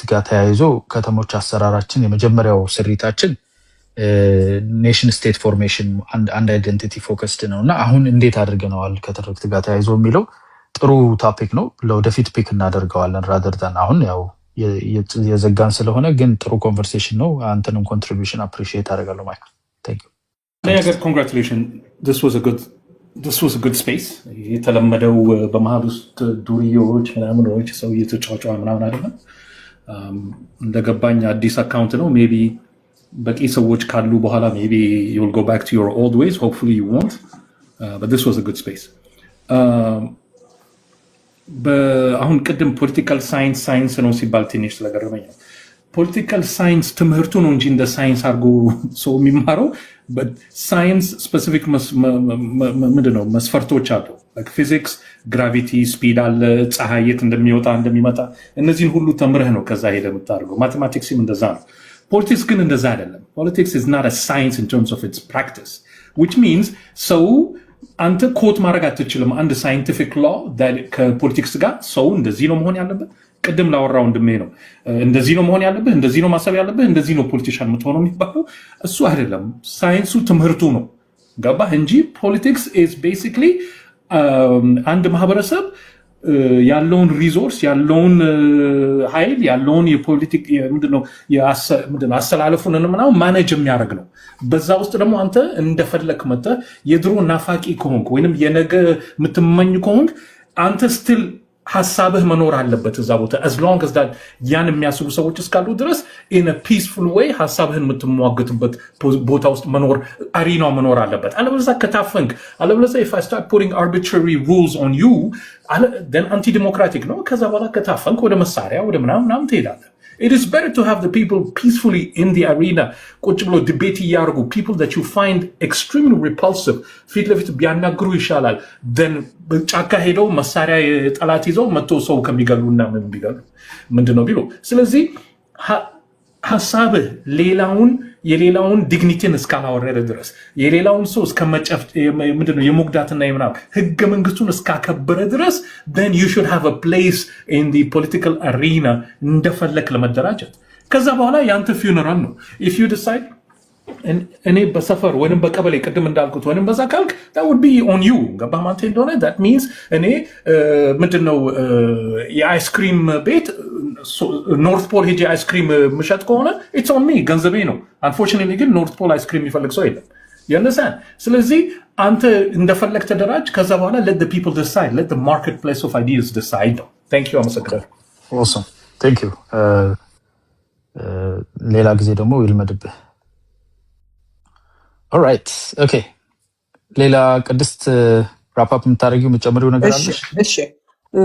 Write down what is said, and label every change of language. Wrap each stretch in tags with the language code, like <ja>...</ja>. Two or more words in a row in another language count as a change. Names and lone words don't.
<am>ጋር ተያይዞ ከተሞች አሰራራችን የመጀመሪያው ስሪታችን</am> <en>nation state formation</en> <am>አንድ</am> <en>identity focused</en> <am>ነው እና አሁን እንዴት አድርገነዋል ከትርክት ጋር ተያይዞ የሚለው ጥሩ ቶፒክ ነው። ለወደፊት ፒክ እናደርገዋለን ራደርተን አሁን ያው የዘጋን ስለሆነ፣ ግን ጥሩ ኮንቨርሴሽን ነው። አንተንም ኮንትሪቢዩሽን አፕሪሺየት አደርጋለሁ ማይክል።</am> <en>thank you</en> <am>ኮንግራቹሌሽን</am> <en>this was a good space።</en> <am>የተለመደው በመሀል ውስጥ ዱርዬዎች ምናምኖች ሰው እየተጫጫ ምናምን አይደለም። እንደገባኝ አዲስ አካውንት ነው። ሜቢ በቂ ሰዎች ካሉ በኋላ</am> <en>maybe you'll go back to your old ways, hopefully you won't, but this was a good space።</en> <am>አሁን ቅድም</am> <en>political science</en> <am>ነው ሲባል ትንሽ ስለገረመኝ ነው።</am> <en>political science</en> <am>ትምህርቱ ነው እንጂ እንደ ሳይንስ አድርጎ ሰው የሚማረው</am> <en>science specific</en> <am>ምንድነው መስፈርቶች አሉ። ፊዚክስ ግራቪቲ፣ ስፒድ አለ፣ ፀሐይ የት እንደሚወጣ እንደሚመጣ፣ እነዚህን ሁሉ ተምረህ ነው ከዛ ሄደ የምታደርገው። ማቴማቲክስም እንደዛ ነው። ፖለቲክስ ግን እንደዛ አይደለም። ፖለቲክስ</am> <en>is not a science in terms of its practice, which means</en> <am>ሰው አንተ ኮት ማድረግ አትችልም አንድ</am> <en>scientific law</en> <am>ከፖለቲክስ ጋር ሰው እንደዚህ ነው መሆን ያለበት። ቅድም ላወራው ወንድሜ ነው እንደዚህ ነው መሆን ያለብህ፣ እንደዚህ ነው ማሰብ ያለብህ፣ እንደዚህ ነው ፖለቲሻን የምትሆነው የሚባለው እሱ አይደለም። ሳይንሱ ትምህርቱ ነው ገባህ እንጂ ፖለቲክስ</am> <en>is basically</en> <am>አንድ ማህበረሰብ ያለውን ሪሶርስ ያለውን ኃይል ያለውን የፖለቲክ ምንድነው አሰላለፉን ምናምን ማኔጅ የሚያደርግ ነው። በዛ ውስጥ ደግሞ አንተ እንደፈለክ መጥተህ የድሮ ናፋቂ ከሆንክ ወይንም የነገ የምትመኝ ከሆንክ አንተ ስቲል ሀሳብህ መኖር አለበት እዛ ቦታ</am> <en>as long as that</en> <am>ያን የሚያስቡ ሰዎች እስካሉ ድረስ</am> <en>in a peaceful way</en> <am>ሀሳብህን የምትሟገትበት ቦታ ውስጥ መኖር አሪናው መኖር አለበት። አለበለዚያ ከታፈንክ አለበለዚያ</am> <en>if I start putting arbitrary rules on you then</en> <am>anti-democratic ነው። ከዛ በኋላ ከታፈንክ ወደ መሳሪያ ወደ ምናምን ትሄዳለህ።</am> <en>It is better to have the people peacefully in the arena</en> <am>ቁጭ ብሎ ዲቤት እያደረጉ</am> <en>people that you find extremely repulsive</en> <am>ፊት ለፊት ቢያናግሩ ይሻላል then ጫካ ሄደው መሳሪያ ጠላት ይዘው መጥቶ ሰው ከሚገሉና ምን ቢገሉ ምንድነው ቢሉ። ስለዚህ ሀሳብህ የሌላውን ዲግኒቲን እስካላወረደ ድረስ የሌላውን ሰው እስከመጨፍ ምንድነው የሞግዳትና የምናምን ህገ መንግስቱን እስካከበረ ድረስ</am> <en>then you should have a place in the political</en> <am>arena እንደፈለክ ለመደራጀት። ከዛ በኋላ ያንተ ፊውነራል ነው።</am> <en>if you decide</en> <am>እኔ በሰፈር ወይንም በቀበሌ ቅድም እንዳልኩት ወይንም በዛ ካልክ</am> <en>that would be on you</en> <am>ገባህ ማለት እንደሆነ</am> <en>that means</en> <am>እኔ ምንድነው የአይስክሪም ቤት ኖርት ፖል ሄጄ አይስክሪም ምሸጥ ከሆነ</am> <en>it's on me</en> <am>ገንዘቤ ነው። unfortunately ግን ኖርት ፖል አይስክሪም የሚፈልግ ሰው የለም። ያነሳን ስለዚህ አንተ እንደፈለግ ተደራጅ። ከዛ በኋላ</am> <en>let the people decide, let the marketplace of ideas decide</en> <am>ነው።</am> <en>thank you</en> <am>አመሰግናለሁ።</am> <en>awesome thank you</en> <am>ሌላ ጊዜ ደግሞ ይልመድብህ።</am> <en>alright okay</en> <am>ሌላ ቅድስት</am> <en>wrap up</en> <am>የምታደርጊው የምትጨምሪው ነገር አለ?</am>